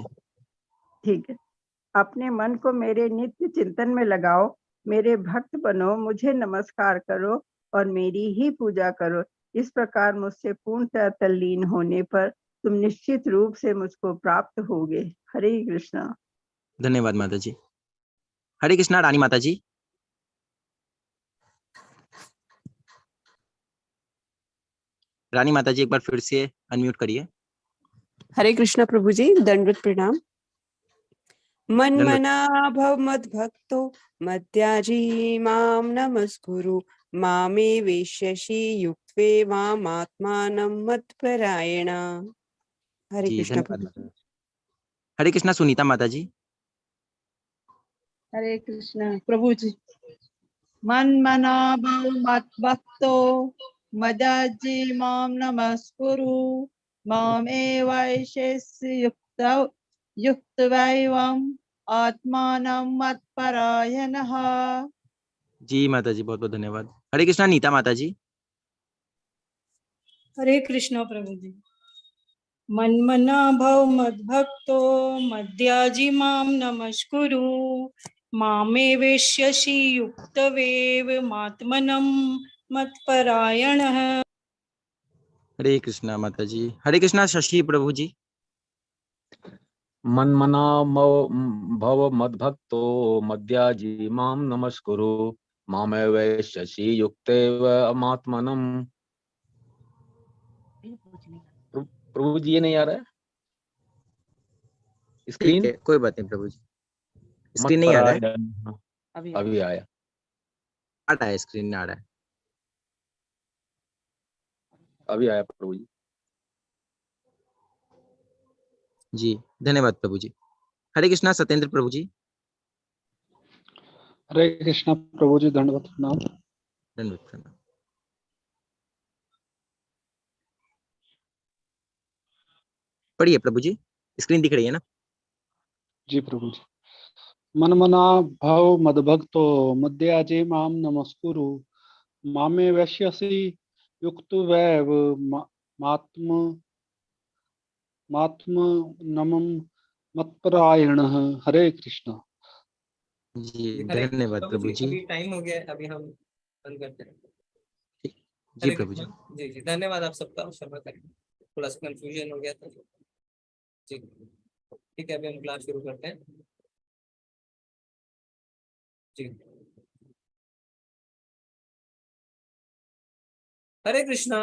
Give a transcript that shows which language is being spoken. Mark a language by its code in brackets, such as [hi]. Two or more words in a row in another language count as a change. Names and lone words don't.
[hi] ठीक है। अपने मन को मेरे नित्य चिंतन में लगाओ, मेरे भक्त बनो, मुझे नमस्कार करो और मेरी ही पूजा करो। इस प्रकार मुझसे पूर्णतः तल्लीन होने पर तुम निश्चित रूप से मुझको प्राप्त होगे। हरे कृष्णा। धन्यवाद माता जी। हरे कृष्णा। रानी माता जी। रानी माता जी एक बार फिर से अनम्यूट करिए। हरे कृष्णा प्रभु जी, दंडवत प्रणाम। [sa] मन्मना भव मद्भक्तो मद्याजी मां नमस्कुरु मामे वेश्यसि युक्त्वे मामात्मानं मत्परायण। [hi] हरे कृष्णा प्रभु जी। हरे कृष्णा। सुनीता माता जी। हरे कृष्णा प्रभु जी। [sa] मन्मना भव मद्भक्तो मद्याजी मां नमस्कुरु मामे वैश्यसि युक्त्वैवम् आत्मानं मत्परायणः। [hi] जी माता जी बहुत बहुत धन्यवाद। हरे कृष्णा। नीता माता जी। हरे कृष्णा प्रभु जी। [sa] मन्मना भव मद्भक्तो मद्याजी मां नमस्कुरु मामे वेश्यसि युक्तवेव मात्मनं मत्परायणः। [hi] हरे कृष्णा माता जी। हरे कृष्णा। शशि प्रभु जी। [sa] मन्मना भव मद्भक्तो मद्याजी मां नमस्कुरु मामे वैश्यसि युक्तेव अमात्मनं। [hi] प्रभु जी ये नहीं आ रहा है स्क्रीन। ठीक है, कोई बात नहीं प्रभु जी। स्क्रीन नहीं आ रहा है। अभी आया। आ रहा है, स्क्रीन में आ रहा है। अभी आया प्रभु जी। जी धन्यवाद प्रभु जी। हरे कृष्णा। सत्येंद्र प्रभु जी। हरे कृष्णा प्रभु जी, दंडवत प्रणाम। दंडवत प्रणाम। पढ़िए प्रभु जी, स्क्रीन दिख रही है ना? जी प्रभु जी। [sa] मन्मना भव मद्भक्तो मद्याजी मां नमस्कुरु मामे वैश्यसि युक्तवैव मात्मनं मत्परायणः। [hi] हरे कृष्णा। जी धन्यवाद प्रभु जी। अभी टाइम हो गया, अभी हम बंद करते हैं। जी प्रभु जी। जी जी धन्यवाद आप सबका। क्षमा करें, थोड़ा सा कंफ्यूजन हो गया था। जी ठीक है, अभी हम क्लास शुरू करते हैं। जी हरे कृष्णा।